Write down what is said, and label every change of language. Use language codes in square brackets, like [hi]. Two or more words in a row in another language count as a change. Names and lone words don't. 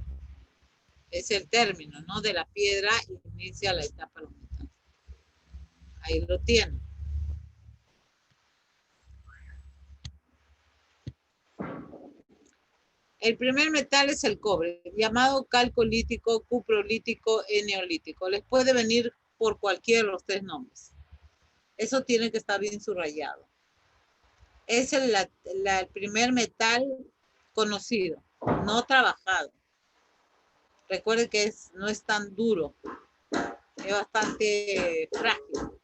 [es] Es el término, ¿no? De la piedra inicia la etapa de los metales. Ahí lo tienen. El primer metal es el cobre, llamado calcolítico, cuprolítico, eneolítico. Les puede venir por cualquiera de los 3 nombres. Eso tiene que estar bien subrayado. Es el primer metal conocido, no trabajado. Recuerden que no es tan duro, es bastante frágil.